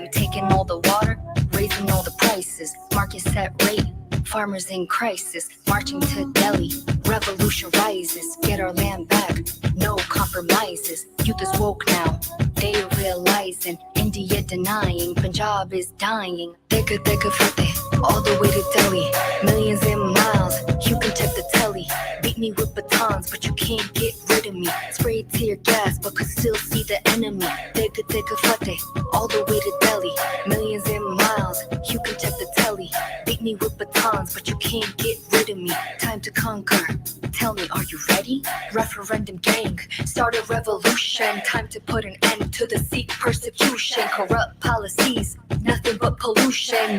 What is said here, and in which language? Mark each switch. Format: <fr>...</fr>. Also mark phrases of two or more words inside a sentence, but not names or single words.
<en>You taking all the water, raising all the prices. Market set rate, farmers in crisis. Marching to Delhi, revolution rises. Get our land back, no compromises. Youth is woke now, they are realizing. India denying, Punjab is dying.</en> <pa>ਦੇਖਾ ਫ਼ਤਿਹ,</pa> <en>all the way to Delhi. Millions in miles, you can check the telly. Beat me with batons, but you can't get rid of me. Spray tear gas, but could still see the enemy.</en> <pa>ਦੇਖਾ ਫ਼ਤਿਹ,</pa> <en>all the way to Delhi. Millions in miles, you can check the telly. Beat me with batons, but you can't get rid of me. Time to conquer. Tell me, are you ready? Referendum gang, start a revolution. Time to put an end to the Sikh persecution. Corrupt policies, nothing but pollution.</en>